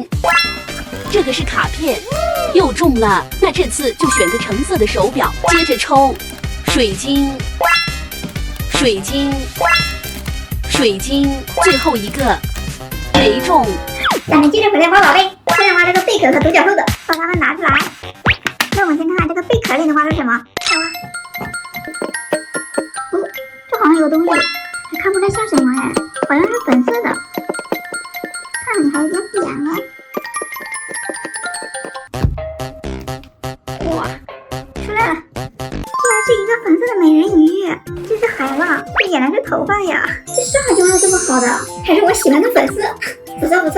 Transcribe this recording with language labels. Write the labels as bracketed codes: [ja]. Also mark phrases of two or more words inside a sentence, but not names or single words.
[zh] 這個是卡片，又中了，那這次就選個橙色的手錶。接着抽，水晶，水晶，水晶，最後一個沒中。咱們接着回來挖寶貝，先來挖這個貝殼和獨角獸的，把它們拿出來。那我們先看看這個貝殼裡能挖出什麼。來挖。哦，這好像有東西，還看不出像什麼哎，好像是粉色的，看着你還有點扁了。哇，出來了，居然是一個粉色的美人魚，這是海浪，這原來是頭髮呀，這上海就挖的這麼好的，還是我喜歡的粉色，不錯不錯。